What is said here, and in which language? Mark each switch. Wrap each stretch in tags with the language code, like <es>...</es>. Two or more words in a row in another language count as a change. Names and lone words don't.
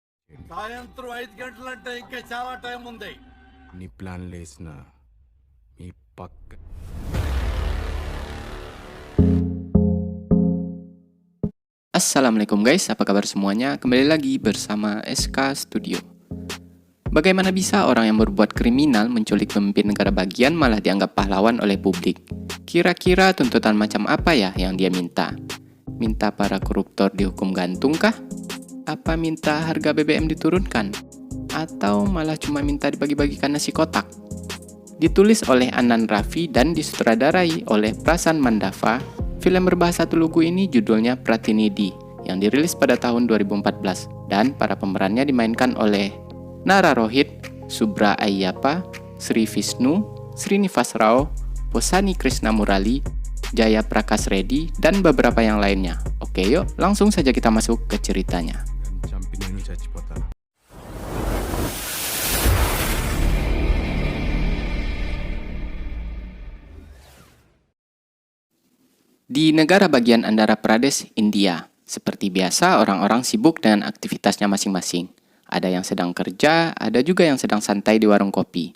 <te>సాయంత్రం 5 గంటలంటే ఇంకా చాలా టైం ఉంది. నీ ప్లాన్ లేసిన మీ పక్క</te> <id>Assalamualaikum guys, apa kabar semuanya? Kembali lagi bersama SK Studio. Bagaimana bisa orang yang berbuat kriminal menculik pemimpin negara bagian malah dianggap pahlawan oleh publik? Kira-kira tuntutan macam apa ya yang dia minta? Minta para koruptor dihukum gantung kah? Apa minta harga BBM diturunkan? Atau malah cuma minta dibagi-bagikan nasi kotak? Ditulis oleh Anan Raffi dan disutradarai oleh Prasan Mandava, film berbahasa Telugu ini judulnya Pratinidhi yang dirilis pada tahun 2014 dan para pemerannya dimainkan oleh Nara Rohit, Subra Ayyappa, Sri Vishnu, Srinivas Rao, Posani Krishna Murali, Jaya Prakash Reddy, dan beberapa yang lainnya. Oke yuk, langsung saja kita masuk ke ceritanya.</id> <te>చంపి నేను చచ్చిపోతా.</te> <id>Di negara bagian Andhra Pradesh, India, seperti biasa orang-orang sibuk dengan aktivitasnya masing-masing. Ada yang sedang kerja, ada juga yang sedang santai di warung kopi.</id>